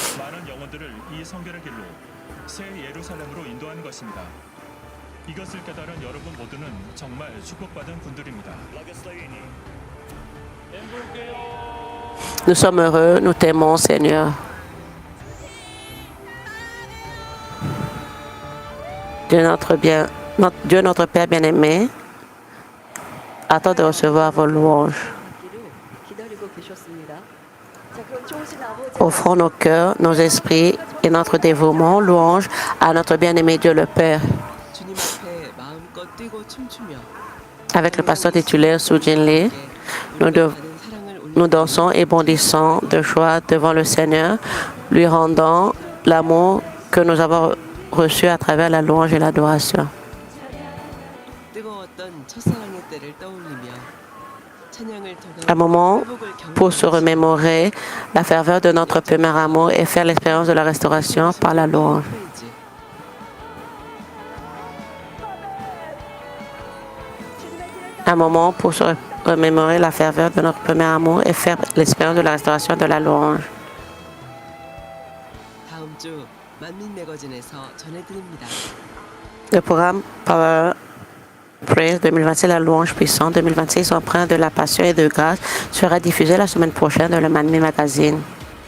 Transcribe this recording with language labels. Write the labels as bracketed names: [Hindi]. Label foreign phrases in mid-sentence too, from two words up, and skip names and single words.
[French] Nous sommes heureux, nous t'aimons, Seigneur. Dieu notre Père bien-aimé, attend de recevoir vos louanges. [Korean] 기다리고 계셨습니다. 자, 그럼 좋으신 아버지 [French] Offrons nos cœurs, nos esprits et notre dévouement, louange à notre bien-aimé Dieu le Père. [Korean] 주님 앞에 마음껏 뛰고 춤추며 [French] Avec le pasteur titulaire Sujin Lee, nous dansons et bondissons de joie devant le Seigneur, lui rendant l'amour que nous avons reçu à travers la louange et l'adoration. [Korean] 뜨거웠던 첫사랑의 때를 떠올리며 찬양을 [French] Un moment [Korean] 통해 회복을 [French] pour se remémorer la ferveur de notre premier amour et faire l'expérience de la restauration par la louange. [Korean] 경배하지. [French] Un moment pour se remémorer la ferveur de notre premier amour et faire l'expérience de la restauration de la louange. [Korean] 다음 주 만민 매거진에서 전해드립니다. [French] Le programme Power Praise 2026, la louange puissante 2026, empreinte de la passion et de grâce, sera diffusé la semaine prochaine dans le Manmi Magazine.